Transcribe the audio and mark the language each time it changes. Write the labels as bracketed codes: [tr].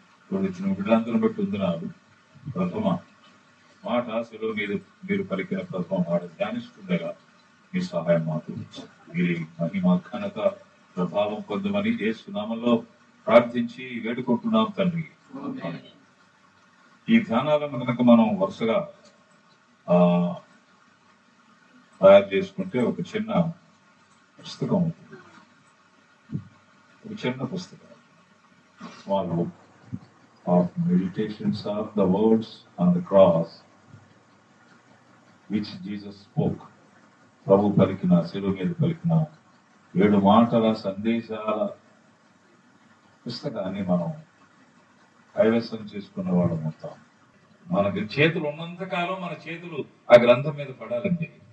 [te] వచ్చిన బిడ్డలందరూ బట్టి వందనాలు. ప్రథమ మాట సిలువ మీద మీరు పలికిన ప్రథమ మాట ధ్యానిస్తుండగా మీ సహాయం మాకు మీరు మహిమ ఘనత ప్రభావం పొందమని యేసు నామములో ప్రార్థించి వేడుకుంటున్నాం తండ్రి. ఈ ధ్యానాలను కనుక మనం వరుసగా తయారు చేసుకుంటే ఒక చిన్న పుస్తకం ఉంటుంది. ఒక చిన్న పుస్తకం, [en] Small book of meditations of the words on the cross which Jesus spoke. [te] ప్రభు పలికిన, శిలువ మీద పలికిన 7 మాటల సందేశాల పుస్తకాన్ని మనం కైవసం చేసుకున్న వాళ్ళం అవుతాం. మనకి చేతులు ఉన్నంతకాలం మన చేతులు ఆ గ్రంథం మీద పడాలండి.